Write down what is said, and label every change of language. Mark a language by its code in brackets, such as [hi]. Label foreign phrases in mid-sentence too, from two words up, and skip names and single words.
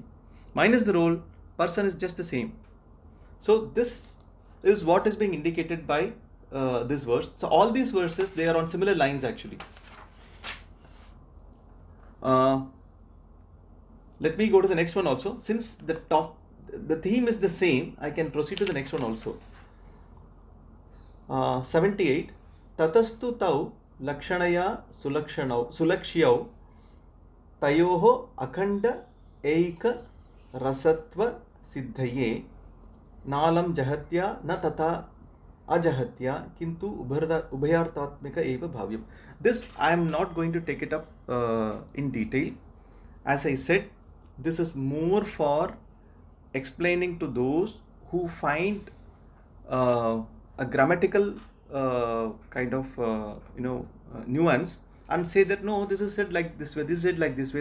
[en] Minus the role, person is just the same. So this is what is being indicated by this verse. So all these verses, they are on similar lines actually. Let me go to the next one also. Since the theme is the same, I can proceed to the next one also. 78. [sa] Tatastu tau lakshanaya sulakshyau tayoho akhanda eika rasatva siddhaye nalam jahatya na tata ajahatya kintu ubhayartatmika eva bhavyam. [en] This I am not going to take it up in detail. As I said, this is more for explaining to those who find a grammatical kind of nuance, and say that no, this is said like this way, this is said like this way.